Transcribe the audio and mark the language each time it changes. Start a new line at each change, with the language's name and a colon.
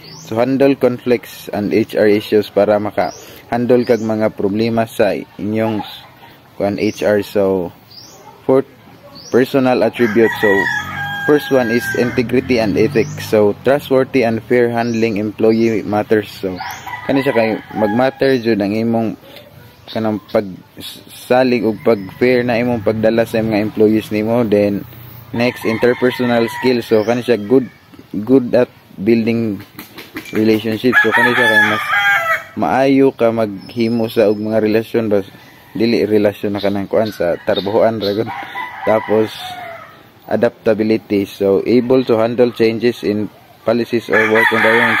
Cebuano: So
English: handle conflicts and HR issues
Cebuano: para maka-handle kag mga problema sa inyong HR.
English: So fourth, personal attributes. So first one is integrity and ethics. So trustworthy and fair handling employee matters.
Cebuano: So kani siya kay magmatter jud ang imong kanang pagsalig ug pag-fair na imong pagdala sa mga employees nimo.
English: Then next, interpersonal skills. So
Cebuano: kani siya
English: good at building relationships.
Cebuano: So kani siya kay mas maayo ka maghimo sa og mga relasyon, bas dili relasyon na kanang kuan sa tarbahoan ragon. Tapos adaptability.
English: So able to handle changes in policies or work environment.